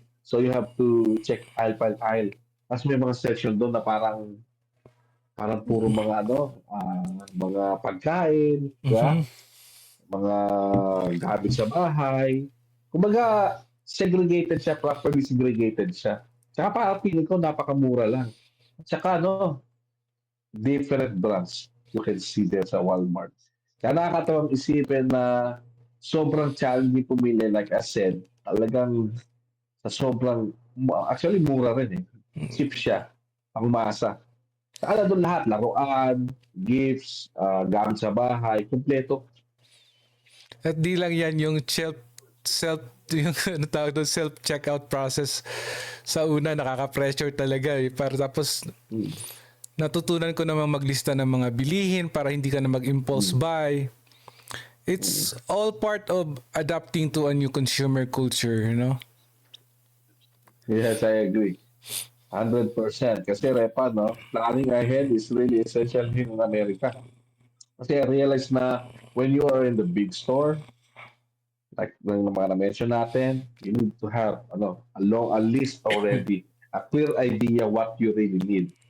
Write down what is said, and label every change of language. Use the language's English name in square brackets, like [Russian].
[English] So you have to check aisle by aisle. [Filipino] Tapos may mga section doon na parang puro mga mga pagkain, di ba? Mhm. Mga gamit sa bahay. Kumbaga, segregated siya, properly segregated siya. Tsaka parang feeling ko napakamura lang. At saka [English] different brands you can see there [Filipino] sa Walmart. Kaya nakakatawang isipin na sobrang challenging pumili, [English] like I said, [Filipino] talagang sa sobrang, actually mura rin eh. Cheap siya, pangmasa. Saka na doon lahat, laruan, gifts, gamit sa bahay, kumpleto. At di lang yan yung self yung ano tawag doon, self checkout process sa una nakaka-pressure talaga eh. Para tapos Mm, natutunan ko naman maglista ng mga bilihin para hindi ka na mag-impulse mm, [English] buy. mm. It's all part of adapting to a new consumer culture, you know? Yes, I agree. 100%. Kasi Repa, no, planning ahead is really essential here in Amerika. Kasi I realize na when you are in the big store, like [Filipino] yung mga na-mention natin, [English] you need to have a list already, a clear idea what you really need.